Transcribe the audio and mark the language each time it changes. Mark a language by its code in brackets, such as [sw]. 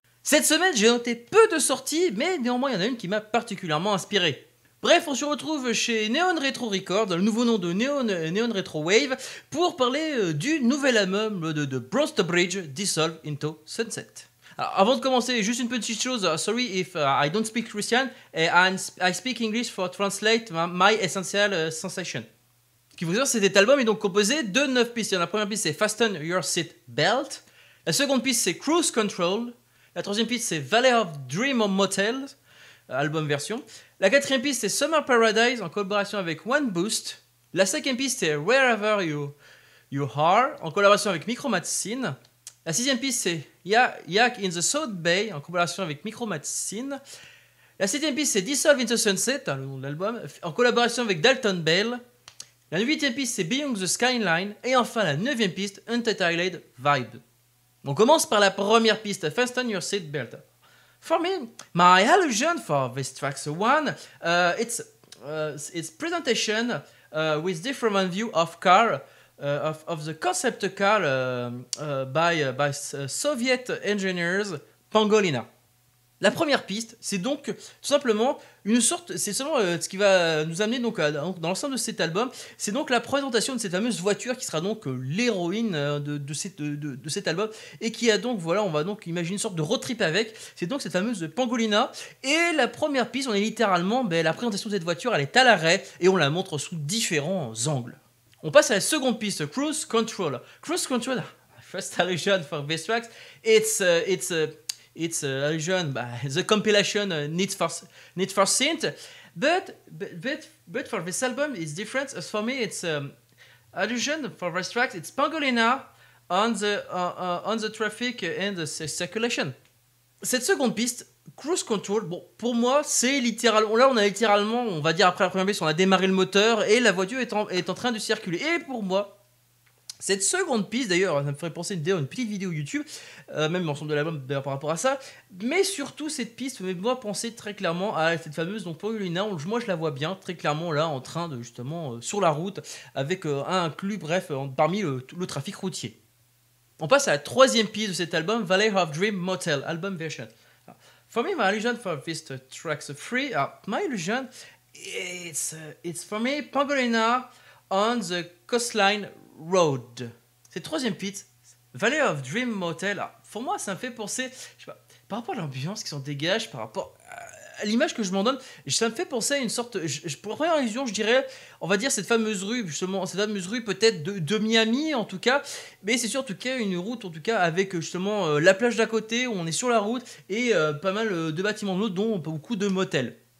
[fr] Cette semaine, j'ai noté peu de sorties, mais néanmoins, il y en a une qui m'a particulièrement inspiré. Bref, on se retrouve chez Neon Retro Records, le nouveau nom de Neon Retro Wave, pour parler du nouvel album de Bronze Bridge, Dissolve into Sunset. Alors, avant de commencer, juste une petite chose. [en] Sorry if I don't speak Christian, I speak English for translate my essential sensation. [fr] Ce qui vous dire, cet album est donc composé de 9 pistes. La première piste, c'est Fasten Your Seat Belt. La seconde piste, c'est Cruise Control. La troisième piste, c'est Valley of Dream Motel, album version. La quatrième piste, c'est Summer Paradise, en collaboration avec One Boost. La cinquième piste, c'est Wherever You Are, en collaboration avec Micromatine. La sixième piste, c'est Yak in the South Bay, en collaboration avec Micromatine. La septième piste, c'est Dissolve into Sunset, le nom de l'album, en collaboration avec Dalton Bale. La 8e piste, c'est Beyond the Skyline. Et enfin, la 9e piste, Untitled Vibe. On commence par la première piste, Fasten Your Seat Belt. [en] For me, my illusion for this track one, it's presentation with different view of car, of the concept car by Soviet engineers Pangolina. [fr] La première piste, c'est donc tout simplement une sorte, c'est seulement ce qui va nous amener donc dans l'ensemble de cet album, c'est donc la présentation de cette fameuse voiture qui sera donc l'héroïne de cet album et qui a donc, voilà, on va donc imaginer une sorte de road trip avec, c'est donc cette fameuse Pangolina. Et la première piste, on est littéralement, la présentation de cette voiture, elle est à l'arrêt et on la montre sous différents angles. On passe à la seconde piste, Cruise Control. [en] Cruise Control, first allusion for this track, it's allusion by the compilation Need for Synth, but for this album it's different. As for me, it's allusion for this track. It's Pangolina on the traffic and the circulation. [fr] Cette seconde piste, Cruise Control, bon, pour moi, c'est littéralement, là on a littéralement, on va dire après la première piste, on a démarré le moteur et la voiture est en train de circuler. Et pour moi, cette seconde piste, d'ailleurs, ça me ferait penser une petite vidéo YouTube, même l'ensemble de l'album d'ailleurs par rapport à ça, mais surtout cette piste me fait penser très clairement à cette fameuse donc Pangolina. Moi je la vois bien très clairement là en train de justement sur la route avec un inclus, bref, parmi le trafic routier. On passe à la troisième piste de cet album, Valley of Dream Motel, album version. [en] For me, my illusion for this track's free. My illusion, it's for me Pangolina on the coastline road. [fr] Cette troisième piste, Valley of Dream Motel. Pour moi, ça me fait penser, je sais pas, par rapport à l'ambiance qui s'en dégage, par rapport à l'image que je m'en donne, ça me fait penser à une sorte, pour la première illusion, je dirais, on va dire cette fameuse rue, justement, cette fameuse rue peut-être de Miami en tout cas, mais c'est sûr en tout cas une route en tout cas avec justement la plage d'à côté où on est sur la route et pas mal de bâtiments de l'autre dont beaucoup de motels.